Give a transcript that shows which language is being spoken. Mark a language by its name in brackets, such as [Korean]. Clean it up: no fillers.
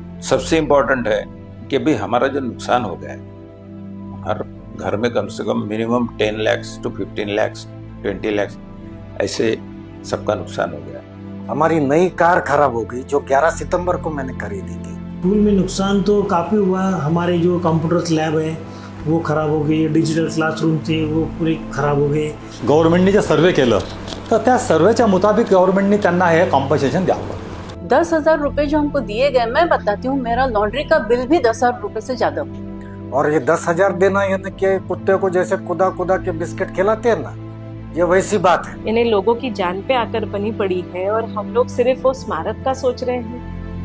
[Hindi] सबसे इम्पोर्टेंट है कि भाई हमारा जो नुकसान हो गया है, हर घर में कम से कम मिनिमम 10 लाख to 15 लाख 20 लाख ऐसे सबका नुकसान हो गया. हमारी नई कार खराब हो गई जो 11 सितंबर को मैंने खरीदी थी. स्कूल में नुकसान तो काफ़ी हुआ. हमारे जो कंप्यूटर लॅब है वो खराब हो गई, डिजिटल क्लासरूम थे वो पूरे खराब हो गए. [Marathi] गव्हर्नमेंटने जे सर्वे केलं तर त्या सर्वेच्या मुताबिक गव्हर्नमेंटने त्यांना हे कॉम्पन्सेशन द्यावं. [Hindi] 10,000 रुपए जो हमको दिए गए, मैं बताती हूँ मेरा लॉन्ड्री का बिल भी 10,000 रुपए से ज्यादा. और ये 10,000 देना यानी कि कुत्ते को जैसे कुदा के बिस्किट खिलाते हैं ना, ये वैसी बात है. इन्हें लोगों की जान पे आकर बनी पड़ी है और हम लोग सिर्फ वो स्मारक का सोच रहे हैं.